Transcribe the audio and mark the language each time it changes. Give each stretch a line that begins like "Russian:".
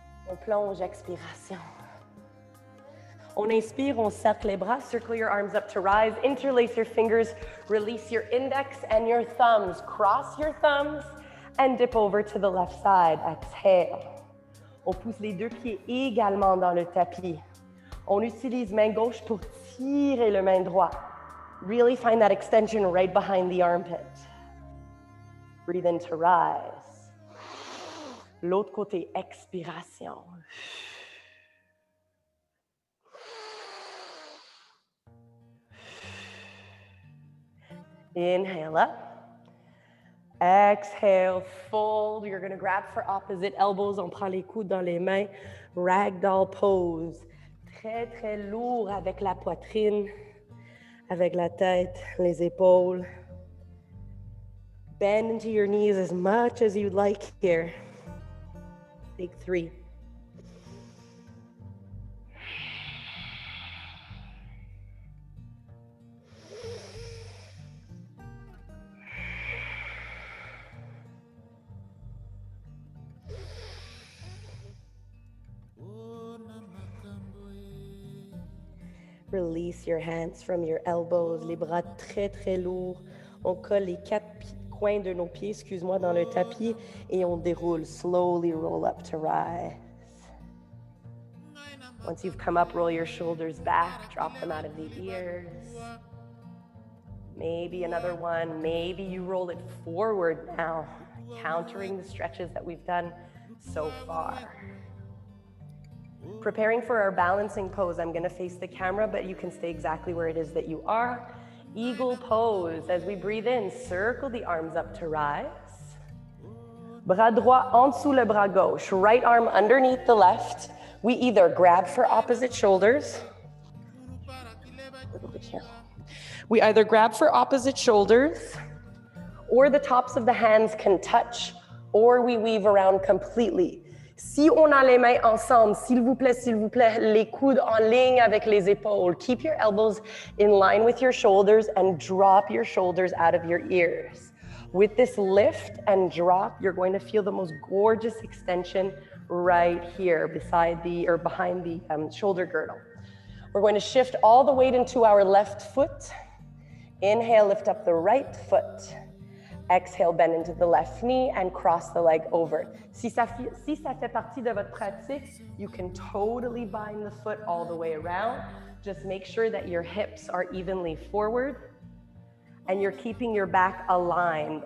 French: On plonge, expiration. On inspire, on cercle les bras,
English: circle your arms up to rise, interlace your fingers, release your index and your thumbs. Cross your thumbs and dip over to the left side. Exhale.
French: On pousse les deux pieds également dans le tapis. On utilise main gauche pour tirer le main droit.
English: Really find that extension right behind the armpit. Breathe in to rise.
French: L'autre côté, expiration.
English: Inhale up. Exhale, fold. You're going to grab for opposite elbows.
French: On prend les coudes dans les mains. Ragdoll pose. Très, très lourd avec la poitrine, avec la tête, les épaules.
English: Bend into your knees as much as you'd like here. Take 3. Release your hands from your elbows,
French: les bras très très lourds. On colle les 4 coins de nos pieds, excuse-moi, dans le tapis et on déroule.
English: Slowly roll up to rise. Once you've come up, roll your shoulders back, drop them out of the ears. Maybe another one. Maybe you roll it forward now, countering the stretches that we've done so far. Preparing for our balancing pose, I'm going to face the camera, but you can stay exactly where it is that you are. Eagle pose. As we breathe in, circle the arms up to rise.
French: Bras droit en dessous le bras gauche.
English: Right arm underneath the left. We either grab for opposite shoulders. A little bit here. We either grab for opposite shoulders, or the tops of the hands can touch, or we weave around completely.
French: Si on a les mains ensemble, s'il vous plaît, les coudes en ligne avec les épaules.
English: Keep your elbows in line with your shoulders and drop your shoulders out of your ears. With this lift and drop, you're going to feel the most gorgeous extension right here behind the shoulder girdle. We're going to shift all the weight into our left foot. Inhale, lift up the right foot. Exhale, bend into the left knee and cross the leg over.
French: Si ça fait partie de votre pratique,
English: you can totally bind the foot all the way around. Just make sure that your hips are evenly forward and you're keeping your back aligned.